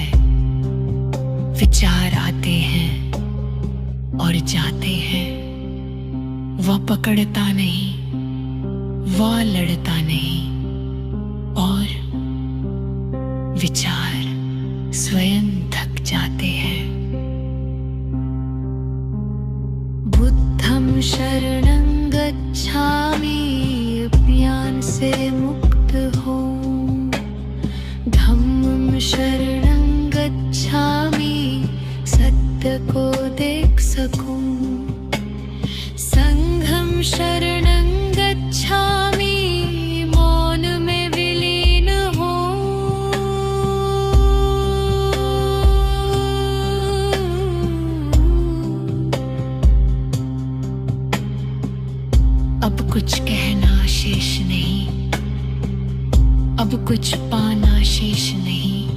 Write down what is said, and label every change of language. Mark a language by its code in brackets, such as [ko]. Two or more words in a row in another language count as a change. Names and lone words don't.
[hi] विचार आते हैं और जाते हैं, वह पकड़ता नहीं, वह लड़ता नहीं, और विचार स्वयं थक जाते हैं। [pi] बुद्धं शरणं गच्छामि, [hi] ज्ञान से मुक्त हो। [pi] धम्मं शरणं गच्छामि, [hi] सत्य को देख सकूं। [pi] संघं शरणं गच्छामि, [hi] मौन में विलीन हो। अब कुछ कहना शेष नहीं, अब कुछ पाना शेष नहीं।